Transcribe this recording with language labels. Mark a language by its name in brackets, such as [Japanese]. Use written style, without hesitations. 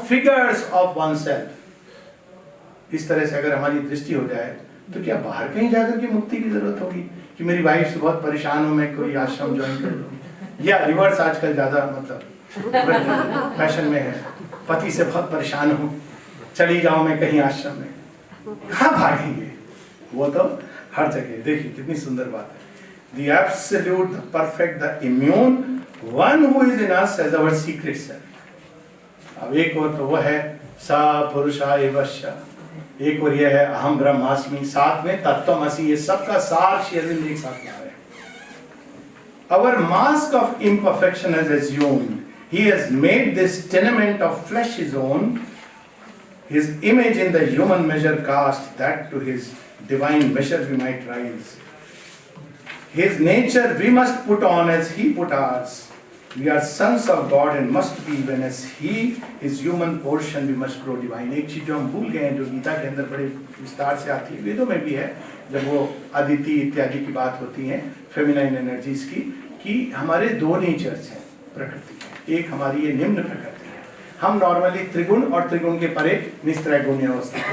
[English] Figures of oneself. [Hindi] इस तरह से अगर हमारी दृष्टि हो जाए तो क्या बाहर कहीं जाकर के मुक्ति की जरूरत होगी कि मेरी वाइफ से बहुत परेशान हूं, मैं कोई आश्रम ज्वाइन कर लूं, या रिवर्स आजकल ज्यादा मतलब फैशन में है, पति से बहुत परेशान हूं, चली जाऊं मैं कहीं आश्रम में. कहां भागेंगे? वो तो हर जगह. देखिए कितनी सुंदर बात है. [English] The absolute, the perfect, the immune, one who is in us as our secret self. [Hindi] अब एक और तो वो है सा पुरुषा एवश्य, एक और ये है अहम ब्रह्मास्मि, साथ में तत्त्वमसि. ये सबका सार श्री अरविंद एक साथ ला रहे हैं. [English] Our mask of imperfection has assumed. He has made this tenement of flesh his own. His image in the human measure cast, that to his divine measure we might rise. His nature we must put on as he put ours. We are sons of God and must be even as he is human portion we must grow divine. [Hindi] एक चीज जो हम भूल गए हैं, जो गीता के अंदर बड़े विस्तार से आती है, वेदों में भी है, जब वो अदिति इत्यादि की बात होती है, फेमिनाइन एनर्जीज की, कि हमारे दो नेचर्स हैं प्रकृति के. एक हमारी ये निम्न प्रकृति है. हम नॉर्मली त्रिगुण और त्रिगुण के परे निस्त्रैगुण्य अवस्था.